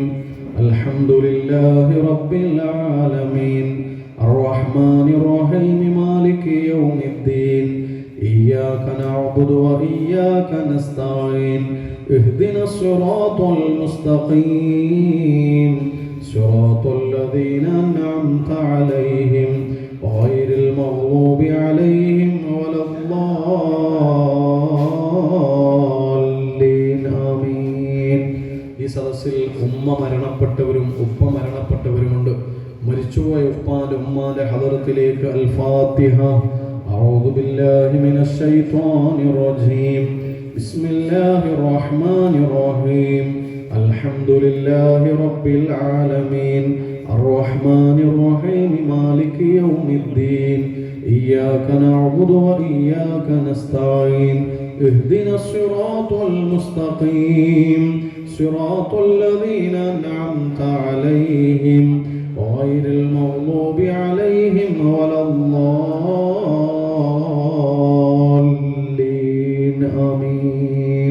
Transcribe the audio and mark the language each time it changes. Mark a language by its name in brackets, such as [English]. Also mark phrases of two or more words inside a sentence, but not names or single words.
[Arabic] الحمد لله رب العالمين. الرحمن الرحيم. مالك يوم الدين. إياك نعبد وإياك نستعين. اهدنا الصراط المستقيم. صراط الذين أنعمت عليهم غير المغضوب عليهم ولا الضالين آمين. [Malayalam] ഈ സദസ്സിൽ ഉമ്മ മരണപ്പെട്ടവരും ഉപ്പ മരണപ്പെട്ടവരുമുണ്ട്. മരിച്ചുപോയ ഉപ്പാന്റെ ഉമ്മാന്റെ ഹദറത്തിലേക്ക് അൽ ഫാത്തിഹ. [Arabic] أعوذ بالله من الشيطان الرجيم. بسم الله الرحمن الرحيم. الحمد لله رب العالمين. الرحمن الرحيم. مالك يوم الدين. إياك نعبد وإياك نستعين. اهدنا الصراط المستقيم. صراط الذين أنعمت عليهم غير المغضوب عليهم ولا الضالين آمين.